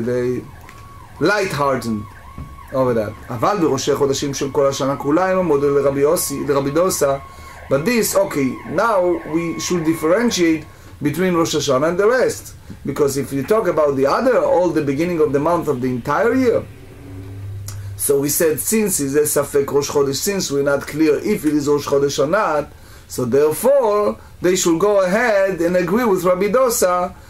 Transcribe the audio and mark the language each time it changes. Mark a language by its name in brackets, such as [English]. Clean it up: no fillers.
[English] They light-hearted over that. [Hebrew] אבל בראשי חודשים של כל השנה כולה הם המודל לרבי דוסה. [English] But this, okay, now we should differentiate between Rosh Hashanah and the rest. Because if you talk about the other, all the beginning of the month of the entire year, so we said, since it's a Safek Rosh Chodesh, since we're not clear if it is Rosh Chodesh or not, so therefore, they should go ahead and agree with Rabbi Dosa